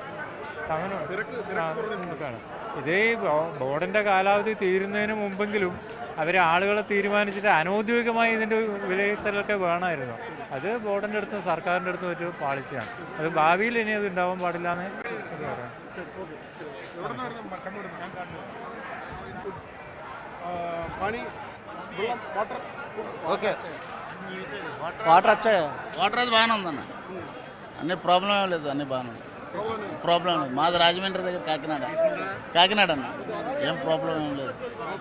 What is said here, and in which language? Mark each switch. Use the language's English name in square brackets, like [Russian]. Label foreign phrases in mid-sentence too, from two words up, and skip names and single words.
[Malayalam] ഇതേ ബോർഡിൻ്റെ കാലാവധി തീരുന്നതിന് മുമ്പെങ്കിലും ആളുകളെ തീരുമാനിച്ചിട്ട് അനൗദ്യോഗികമായി ഇതിൻ്റെ വിലയിരുത്തലൊക്കെ വേണമായിരുന്നു. അത് ബോർഡിൻ്റെ അടുത്തും സർക്കാരിൻ്റെ അടുത്തും ഒരു പാളിച്ചയാണ്. അത് ഭാവിയിൽ ഇനി അത് ഉണ്ടാവാൻ പാടില്ല എന്ന് എനിക്ക് പറയാം. [English] okay water వచ్చాయి. [Telugu] వాటర్ అది బాగానే ఉందన్న, అన్ని ప్రాబ్లం ఏం లేదు, అన్ని బాగానే ఉంది. ప్రాబ్లం లేదు. మాది రాజమండ్రి దగ్గర కాకినాడ అన్న, ఏం ప్రాబ్లం ఏం లేదు.